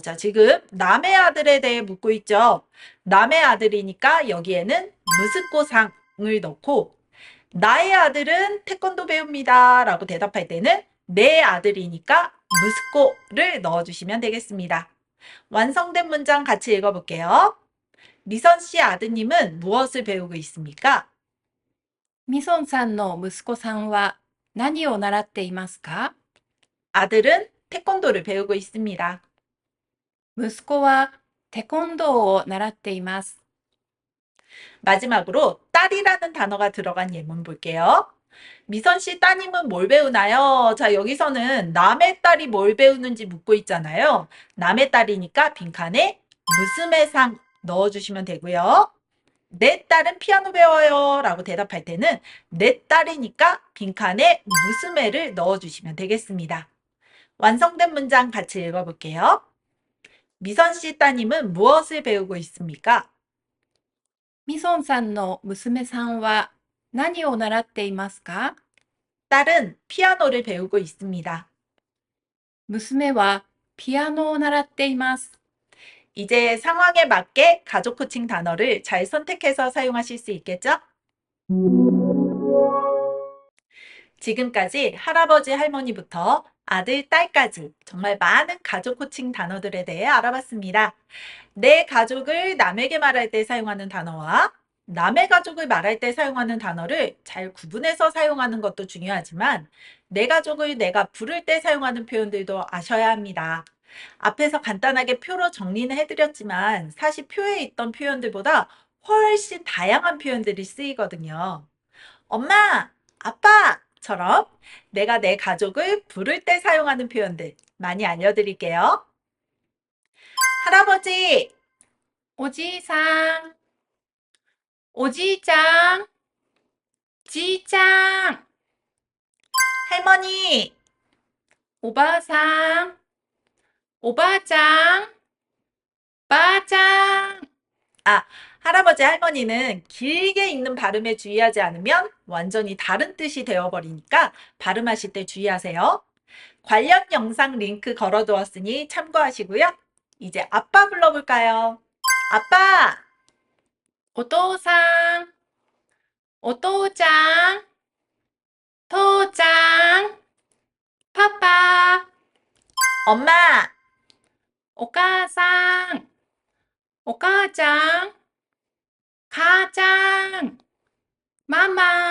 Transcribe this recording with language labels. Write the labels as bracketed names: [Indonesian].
[Korean] 자, 지금 남의 아들에 대해 묻고 있죠. 남의 아들이니까 여기에는 무스코상을 넣고 나의 아들은 태권도 배웁니다. 라고 대답할 때는 내 아들이니까 무스코를 넣어주시면 되겠습니다. 완성된 문장 같이 읽어볼게요. 미선 씨 아드님은 무엇을 배우고 있습니까? [Japanese] ミソンさんの息子さんは何を習っていますか？ [Korean] 아들은 태권도를 배우고 있습니다. [Japanese] 息子はテコンドーを習っています。 [Korean] 마지막으로 딸이라는 단어가 들어간 예문 볼게요. 미선 씨 따님은 뭘 배우나요? 자, 여기서는 남의 딸이 뭘 배우는지 묻고 있잖아요. 남의 딸이니까 빈칸에 무스메상 넣어주시면 되고요. 내 딸은 피아노 배워요. 라고 대답할 때는 내 딸이니까 빈칸에 무스메를 넣어주시면 되겠습니다. 완성된 문장 같이 읽어볼게요. 미선 씨 따님은 무엇을 배우고 있습니까? [Japanese] ミソンさんの娘さんは何を習っていますか？ [Korean] 딸은 피아노를 배우고 있습니다. [Japanese] 娘はピアノを習っています。 [Korean] 이제 상황에 맞게 가족 코칭 단어를 잘 선택해서 사용하실 수 있겠죠? 지금까지 할아버지, 할머니부터 아들, 딸까지 정말 많은 가족 코칭 단어들에 대해 알아봤습니다. 내 가족을 남에게 말할 때 사용하는 단어와 남의 가족을 말할 때 사용하는 단어를 잘 구분해서 사용하는 것도 중요하지만 내 가족을 내가 부를 때 사용하는 표현들도 아셔야 합니다. 앞에서 간단하게 표로 정리는 해드렸지만 사실 표에 있던 표현들보다 훨씬 다양한 표현들이 쓰이거든요. 엄마, 아빠처럼 내가 내 가족을 부를 때 사용하는 표현들 많이 알려드릴게요. 할아버지, [Japanese] おじいさん、おじいちゃん、じいちゃん、 [Korean] 할머니, [Japanese] おばあさん、おばあちゃん、ばあちゃん。 [Korean] 아, 할아버지, 할머니는 길게 읽는 발음에 주의하지 않으면 완전히 다른 뜻이 되어버리니까 발음하실 때 주의하세요. 관련 영상 링크 걸어두었으니 참고하시고요. 이제 아빠 불러볼까요? 아빠, [Japanese] お父さん、お父ちゃん、父ちゃん、パパ、 [Korean] 엄마, [Japanese] お母さん、お母ちゃん、母ちゃん、ママ、